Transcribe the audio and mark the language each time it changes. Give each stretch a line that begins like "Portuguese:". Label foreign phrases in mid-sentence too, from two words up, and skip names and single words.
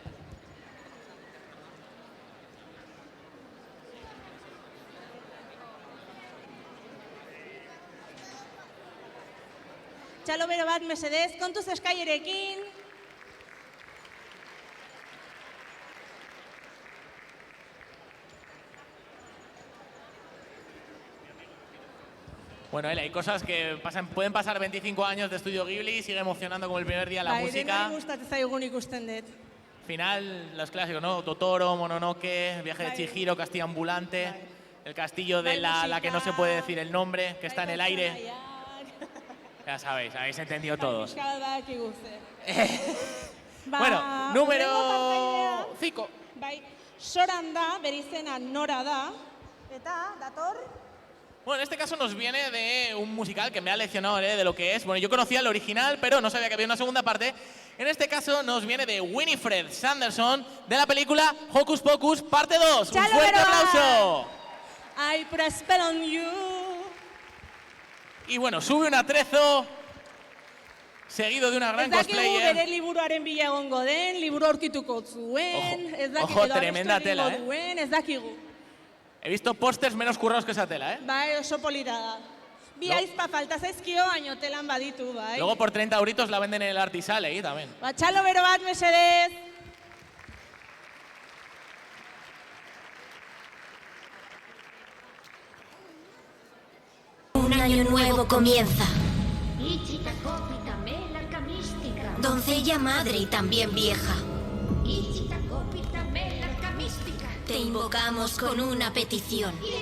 Basque: Txalo bero bat, mesedez, kontuz eskailerekin.
Spanish: Bueno, hay cosas que pueden pasar 25 años de Estudio Ghibli y sigue emocionando como el primer día la música.
Basque: Bai, gustatzen zaigun ikusten dut.
Spanish: Final, los clásicos, ¿no? Totoro, Mononoke, El viaje de Chihiro, Castillo ambulante, el castillo de la que no se puede decir el nombre, que está en el aire. Ya sabéis, habéis entendido todos. Bueno, número 5.
Basque: Bai, Soran da, bere izena Nora da, eta dator.
Spanish: Bueno, en este caso nos viene de un musical que me ha leccionado de lo que es. Bueno, yo conocía el original, pero no sabía que había una segunda parte. En este caso nos viene de Winifred Sanderson, de la película Hocus Pocus, parte 2. ¡Un fuerte aplauso!
English: I put a spell on you.
Spanish: Y bueno, sube un atrezo, seguido de una gran cosplayer.
Basque: Ez dakigu bere liburuaren bila egongo den, liburu aurkituko zuen, ez dakigu
Spanish: ojo, tremenda tela,
Basque: duen, ez dakigu.
Spanish: He visto pósters menos currados que esa tela, ¿eh?
Basque: Bai, oso polita da. Bi aizpa falta zaizkio, baino telan baditu, bai.
Spanish: Luego por 30 euritos la venden en el Artisale ahí también.
Basque: Txalo bero bat, mesedez.
Spanish: Un año nuevo comienza. mística. Doncella madre y también vieja. Te invocamos con una petición.